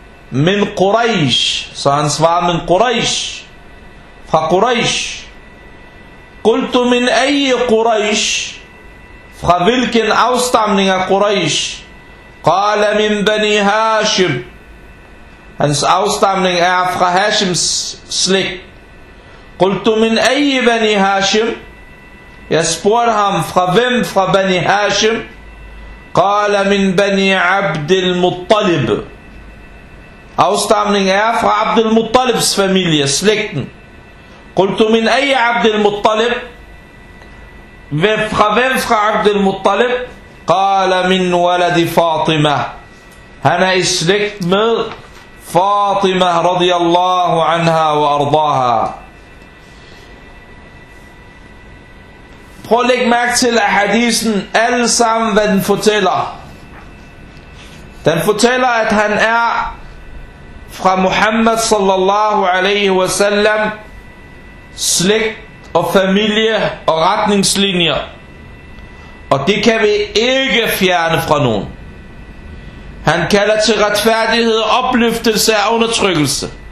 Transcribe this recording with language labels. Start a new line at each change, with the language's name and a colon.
Danish: Min Quraysh, så han svarer, min Quraysh, fra Quraysh.
Arabic: Qultu min ayy Quraysh,
Danish: fra hvilken afstamning af Quraysh?
Arabic: قال من بني هاشم
Danish: hans afstamning er fra Hashims slægt.
Arabic: قلت من اي بني هاشم
Danish: jeg spurgte ham fra hvem fra بني هاشم
Arabic: قال من بني عبد المطلب
Danish: afstamning er fra عبد المطلبs familie slægten.
Arabic: قلت من اي عبد المطلب
Danish: fra hvem fra
Arabic: عبد المطلب قال من ولد فاطمة هنا اسلكت من فاطمة رضي الله عنها وأرضاها
Danish: prøv at lægge mærke til at hadisen alle sammen hvad den fortæller. Den fortæller at han er fra Muhammad sallallahu alaihi wasallam slægt og familie og retningslinjer. Og det kan vi ikke fjerne fra nogen. Han kalder til retfærdighed, opløftelse og undertrykkelse.